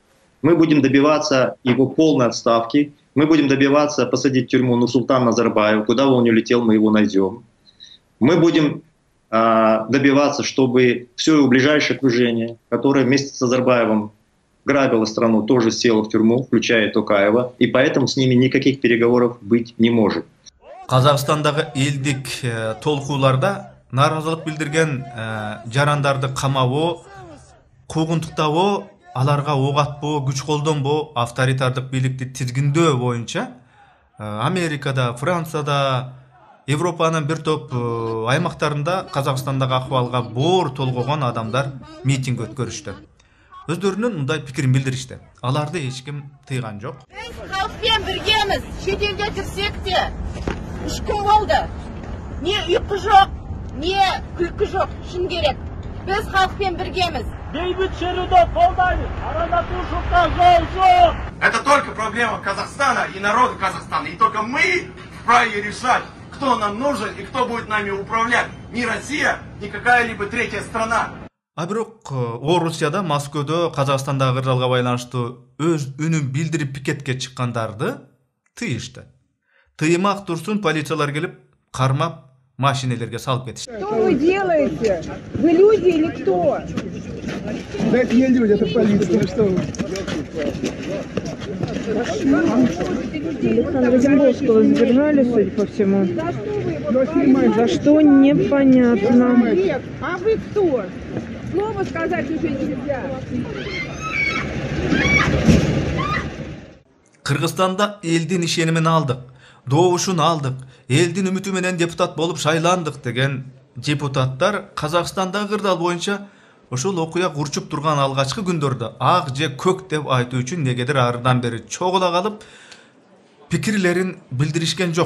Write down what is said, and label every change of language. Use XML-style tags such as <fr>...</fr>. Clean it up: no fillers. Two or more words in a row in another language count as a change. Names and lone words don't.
<ru>Мы будем добиваться его полной отставки. Мы будем добиваться посадить в тюрьму Нурсултана Назарбаева. Куда бы он ни улетел, мы его найдем. Мы будем добиваться, чтобы все его ближайшее окружение, которое вместе с Назарбаевым грабило страну, тоже село в тюрьму, включая Токаева. И поэтому с ними никаких переговоров быть не может.</ru> <ky>Казакстандагы элдик толкууларда нааразылык билдирген жарандарды камабоо, куугунтуктабоо, аларга ок атпоо, күч колдонбоо, авторитардык бийликти тизгиндөө боюнча Америкада, Францияда, Европанын бир топ аймактарында Казакстандагы акыбалга боор толгогон адамдар митинг өткөрүштү. өздөрүнүн мындай пикирин билдиришти. Аларды эч ким тыйган жок.</ky> <kk>Biz halkpen birgemiz.</kk> <uz>Chet elga kirsek de 3 kun bo'ldi. Ne uyqu yo'q, ne kulki yo'q. Shun kerak.</uz> <kk>Biz halkpen birgemiz. Бейбит шеруді қолдаймыз. Арандатушылыққа жол жоқ.</kk> <ru>Это только проблема Казахстана и народа Казахстана. И только мы вправе решать, кто нам нужен и кто будет нами управлять. Ни Россия, ни какая-либо третья страна.</ru> <ky>А бирок Орусияда, Москвада, Казакстандагы кырдаалга байланыштуу өз үнүн билдирип пикетке чыккандарды тыйышты. Тыймак турсун полициялар келип кармап машинелерге салып кетишти.</ky> <ru>Что вы делаете? Вы люди или кто? Да это не люди, это полиция. Что вы? Александра Дембовского задержали, судя по всему. За что непонятно. А вы кто? Слово сказать уже нельзя.</ru> <ky>Кыргызстанда элдин ишенимин алдык, добушун алдык, элдин үмүтү менен депутат болуп шайландык деген депутаттар Казакстандагы кырдаал боюнча ошол окуя курчуп турган алгачкы күндөрдө ак же көк деп айтуу үчүн негедир арыдан бери чогула калып пикирлерин билдиришкен жок.</ky>